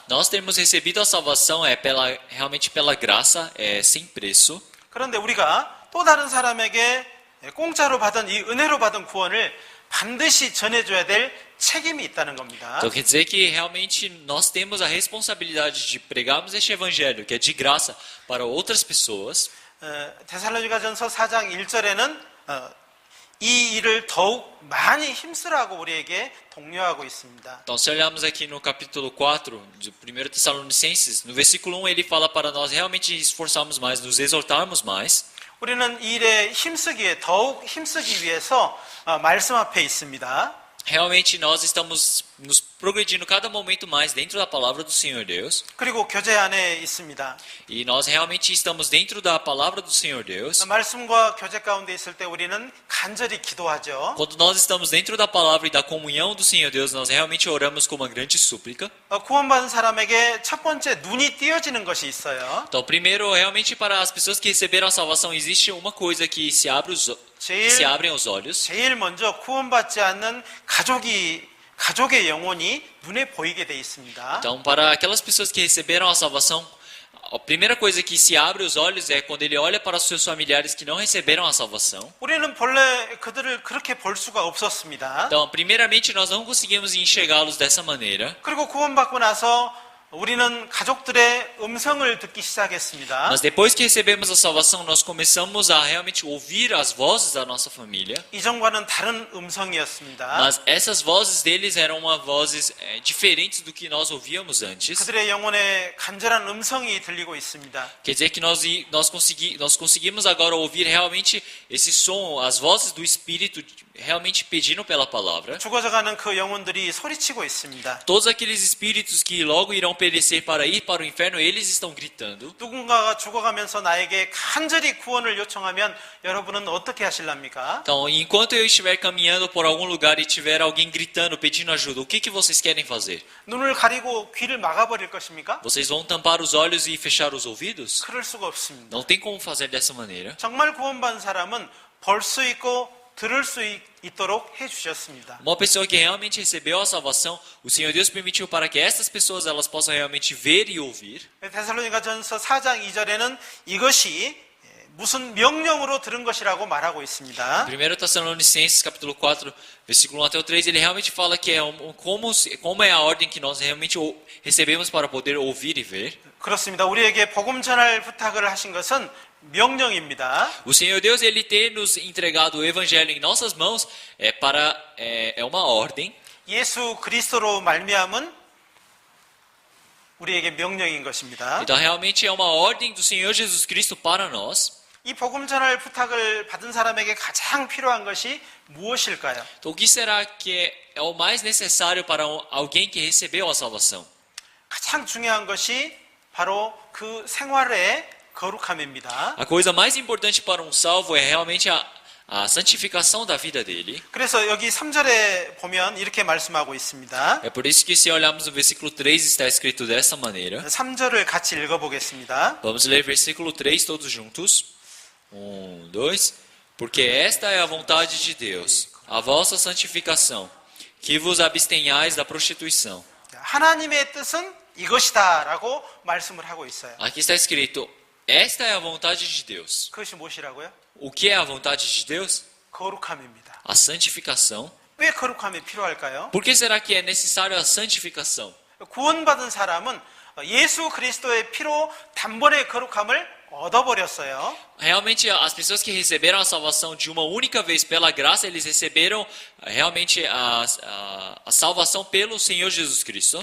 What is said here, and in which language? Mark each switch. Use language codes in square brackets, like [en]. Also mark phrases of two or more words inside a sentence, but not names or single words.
[pt] Nós temos recebido a salvação realmente pela graça, sem preço. [ko] 그런데 우리가 또 다른 사람에게 공짜로 받은 이 은혜로 받은 구원을 반드시 전해줘야 될 책임이 있다는 겁니다. [pt] Então quer dizer que realmente nós temos a responsabilidade de pregarmos este evangelho, que é de graça, para outras pessoas. [ko] 데살로니가전서 4장 1절에는 이 일을 더욱 많이 힘쓰라고 우리에게 독려하고 있습니다. [pt] Então, se olharmos aqui no capítulo 4 de 1 Tessalonicenses, no versículo 1 ele fala para nós realmente esforçarmos mais, nos exortarmos mais. [ko] 우리는 이 일에 힘쓰기에 더욱 힘쓰기 위해서 말씀 앞에 있습니다. [pt] Realmente nós estamos nos progredindo cada momento mais dentro da palavra do Senhor Deus. [ko] 그리고 교제 안에 있습니다. [pt] E nós realmente estamos dentro da palavra do Senhor Deus. [ko] 말씀과 교제 가운데 있을 때 우리는 간절히 기도하죠. [pt] Quando nós estamos dentro da palavra e da comunhão do Senhor Deus, nós realmente oramos com uma grande súplica. [ko] 구원받은 사람에게 첫 번째 눈이 띄어지는 것이 있어요. [pt] Então, primeiro, realmente para as pessoas que receberam a salvação, existe uma coisa que se abrem os olhos. [ko] 제일 먼저 구원받지 않는 가족의 영혼이 눈에 보이게 돼 있습니다. [pt] Então, para aquelas pessoas que receberam a salvação, a primeira coisa que se abre os olhos é quando ele olha para os seus familiares que não receberam a salvação. [ko] 우리는 본래 그들을 그렇게 볼 수가 없었습니다. [pt] Então, primeiramente, nós não conseguimos enxergá-los dessa maneira. [ko] 그리고 구원받고 나서 우리는 가족들의 음성을 듣기 시작했습니다. [pt] Mas depois que recebemos a salvação, nós começamos a realmente ouvir as vozes da nossa família. [ko] 이전과는 다른 음성이었습니다. [pt] Mas essas vozes deles eram vozes diferentes do que nós ouvíamos antes. [ko] 그들의 영혼에 간절한 음성이 들리고 있습니다. [pt] Quer dizer que nós conseguimos agora ouvir realmente esse som, as vozes do Espírito realmente pedindo pela palavra. [ko] 죽어져가는 그 영혼들이 소리치고 있습니다. [pt] Todos aqueles espíritos que logo irão perecer para ir para o inferno, eles estão gritando. [ko] 누군가가 죽어가면서 나에게 간절히 구원을 요청하면 여러분은 어떻게 하실랍니까? [pt] Então, enquanto eu estiver caminhando por algum lugar e tiver alguém gritando, pedindo ajuda, o que vocês querem fazer? [ko] 눈을 가리고 귀를 막아버릴 것입니까? [pt] Vocês vão tampar os olhos e fechar os ouvidos? [ko] 그럴 수가 없습니다. [pt] Não tem como fazer dessa maneira. [ko] 정말 구원받은 사람은 볼 수 있고 들을 수 있도록 해주셨습니다. [pt] Uma pessoa que realmente recebeu a salvação, o Senhor Deus permitiu para que essas pessoas elas possam realmente ver e ouvir. [ko] 데살로니가전서 4장 2절에는 이것이 무슨 명령으로 들은 것이라고 말하고 있습니다. [pt] 1 Tessalonicenses capítulo 4, versículo 1 até o 3, ele realmente fala que é como é a ordem que nós realmente recebemos para poder ouvir e ver. [ko] 그렇습니다. 우리에게 복음 전할 부탁을 하신 것은 명령입니다. [pt] O Senhor Deus ele ter nos entregado o evangelho em nossas mãos é uma ordem. [ko] 예수 그리스도로 말미암은 우리에게 명령인 것입니다. [pt] Então realmente é uma ordem do Senhor Jesus Cristo para nós. [ko] 이 복음 전할 부탁을 받은 사람에게 가장 필요한 것이 무엇일까요? [pt] Então o que será que é o mais necessário para alguém que recebeu a salvação? [ko] 가장 중요한 것이 바로 그 생활의 거룩함입니다. [pt] A coisa mais importante para um salvo é realmente a santificação da vida dele. [ko] 그래서 여기 3절에 보면 이렇게 말씀하고 있습니다. [pt] É por isso que se olharmos no versículo 3 está escrito dessa maneira. [ko] 3절을 같이 읽어보겠습니다. [pt] Vamos ler versículo 3 todos juntos. 1, 2. Porque esta é a vontade de Deus, a vossa santificação, que vos abstenhais da prostituição. [ko] 하나님의 뜻은 이것이다 라고 말씀을 하고 있어요. [pt] Aqui está escrito, esta é a vontade de Deus. [ko] 그것이 무엇이라고요? [pt] O que é a vontade de Deus? [ko] 거룩함입니다. [pt] A santificação. [ko] 왜 거룩함이 필요할까요? [pt] Por que será que é necessário a santificação? [ko] 구원받은 사람은 예수 그리스도의 피로 단번에 거룩함을 얻어버렸어요. [pt] Realmente, as pessoas que receberam a salvação de uma única vez pela graça, eles receberam realmente a salvação pelo Senhor Jesus Cristo.